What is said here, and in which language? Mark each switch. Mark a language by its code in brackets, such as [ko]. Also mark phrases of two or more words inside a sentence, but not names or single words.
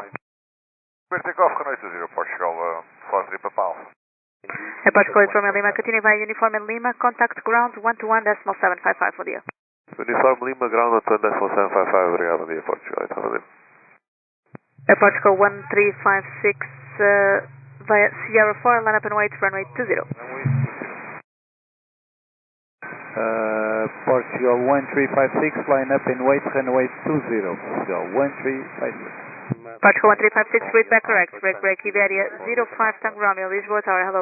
[en] Clear takeoff, runway 20, Portugal 43 Papa Alpha. Aeroporto 8 Romeo Lima, continue via uniform in Lima, contact ground 121.755, [pt] bom dia. [en] Uniform Lima, ground 121.755, [pt] obrigado, bom dia, Portugal 8, Romeo Lima. [en] Aeroporto 1356 via Sierra 4, line up and wait, runway 20. Portugal 1356, line up and wait, runway 20. Portugal 1356. Portugal 1356, read back correct. Break, Iberia 05 Tango Romeo, Lisboa Tower, hello.